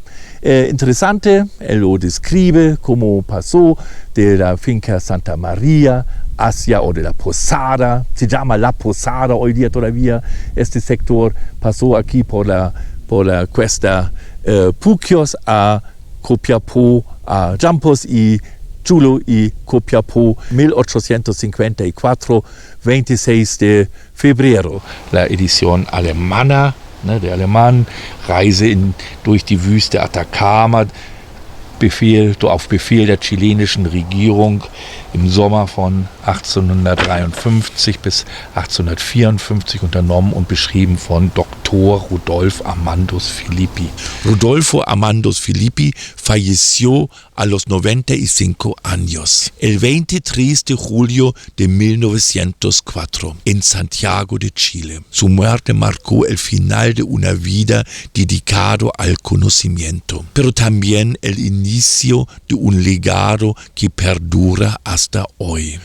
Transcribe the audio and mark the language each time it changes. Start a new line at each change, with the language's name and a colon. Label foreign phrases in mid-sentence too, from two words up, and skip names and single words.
Spanish: Interesante, él lo describe cómo pasó de la finca Santa María hacia, o de la posada, se llama la posada hoy día todavía, este sector pasó aquí por la cuesta Puquios a Copiapó, a Jumpos y Chulo y Copiapó, 1854, 26 de febrero. La edición alemana,
German: ne, der Alemán, Reise durch die Wüste Atacama, auf Befehl der chilenischen Regierung im Sommer von 1853 bis 1854 unternommen und beschrieben von Dr. Rodolfo Amandos Filippi.
Spanish: Rodolfo Amandos Filippi falleció a los 95 años, el 23 de julio de 1904, en Santiago de Chile. Su muerte marcó el final de una vida dedicada al conocimiento, pero también el inicio de un legado que perdura hasta hoy.